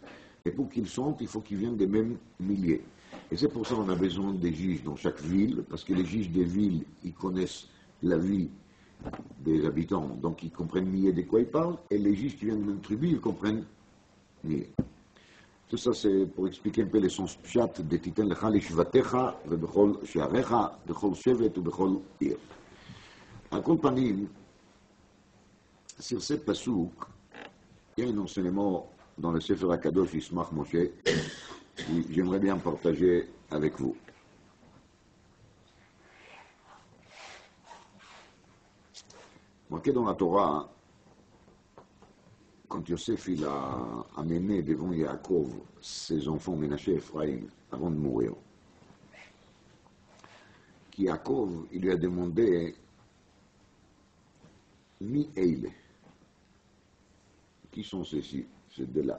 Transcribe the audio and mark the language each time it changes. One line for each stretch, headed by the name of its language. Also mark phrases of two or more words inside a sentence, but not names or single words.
French: Et pour qu'ils sentent, il faut qu'ils viennent des mêmes milliers. Et c'est pour ça qu'on a besoin des juges dans chaque ville, parce que les juges des villes, ils connaissent la vie des habitants, donc ils comprennent mieux de quoi ils parlent, et les juges qui viennent d'une tribu, ils comprennent mieux. Tout ça, c'est pour expliquer un peu le sens pshat de
Hebrew: תתן לך לשבטיך, ובכל שעריך, בכל שבט
French: ou
Hebrew: בכל עיר. על כל פנים,
French: sur ce pasouk, il y a un enseignement dans le Sefer HaKadosh Yismach Moshe, que j'aimerais bien partager avec vous. Marqué dans la Torah, quand Yosef il a amené devant Yaakov ses enfants Ménaché et Ephraïm avant de mourir, Yaakov il lui a demandé
Hebrew: מי אלה,
French: qui sont ceux-ci, ces deux-là?